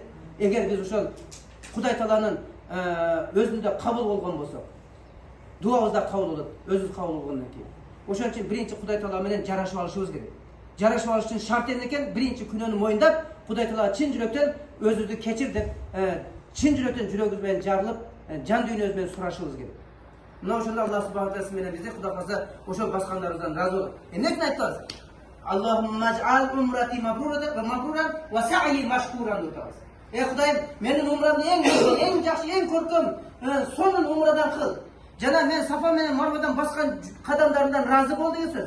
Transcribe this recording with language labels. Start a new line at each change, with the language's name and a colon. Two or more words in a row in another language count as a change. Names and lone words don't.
Kyrgyz: Эгер биз ошол Кудай Тааланын өзүндө кабыл болгон болсок, дуабыз да кабыл болот, өзүбүз кабыл болгондон кийин. Ошон үчүн биринчи Кудай Таала менен жарашып алышыбыз керек. Жарашып алыш үчүн шарт эмне экен? Биринчи күнөөнү моюндап, Кудай Таалага чын жүрөктөн өзүбүздү кечир деп, чын жүрөктөн жүрөгүбүз менен жарылып, жан дүйнөбүз менен сурашыбыз керек. Мына ошондо
Arabic: الله سبحانه وتعالى
Kyrgyz: менен бизди Кудай калса ошол баскандарыбыздан ыраазы болот. Эмнесин айтабыз?
Arabic: اللهم اجعل عمرتي مبرورا وسعيي مشكورا
Kyrgyz: деп атабыз. Кудайым, менин умрамды эң жакшы, эң көркөм, сонун умрадан кыл. Жана мен Сафа менен Марвадан баскан кадамдарымдан ыраазы бол деген сөз.